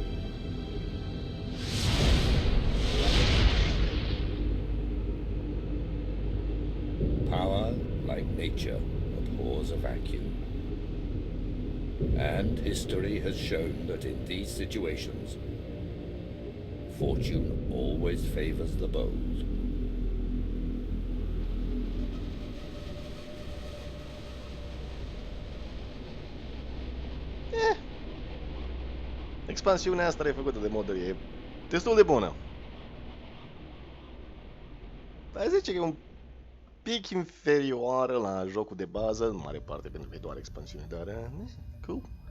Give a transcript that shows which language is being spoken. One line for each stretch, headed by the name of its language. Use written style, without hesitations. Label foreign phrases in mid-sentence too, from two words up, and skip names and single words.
English: Power, like nature, abhors a vacuum. And history has shown that in these situations, fortune always favors the bold.
Romanian: Expansiunea asta refăcută de modări e destul de bună. Dar zice că e un pic inferioară la jocul de bază, în mare parte pentru că e doar expansiune, dar cool.